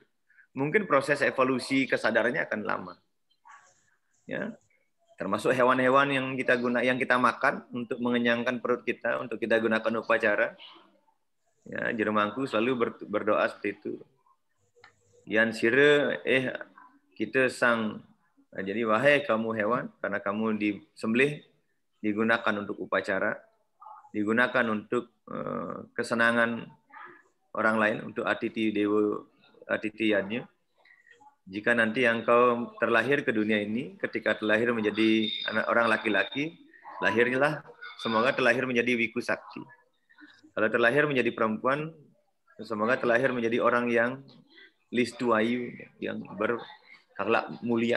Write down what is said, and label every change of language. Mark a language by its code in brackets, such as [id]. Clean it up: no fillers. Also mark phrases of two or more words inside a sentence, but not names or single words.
[id] Mungkin proses evolusi kesadarannya akan lama. Ya, termasuk hewan-hewan yang kita makan untuk mengenyangkan perut kita, untuk kita gunakan upacara. Ya, Jero Mangku selalu berdoa seperti itu. [ban] Yan sire kita sang [id] Nah, jadi wahai kamu hewan, karena kamu disembelih, digunakan untuk upacara, digunakan untuk kesenangan orang lain, untuk atiti dewa, atiti yadnya. Jika nanti engkau terlahir ke dunia ini, ketika terlahir menjadi anak orang laki-laki, lahirlah semoga terlahir menjadi wiku sakti. Kalau terlahir menjadi perempuan, semoga terlahir menjadi orang yang listuayu, yang berakhlak mulia.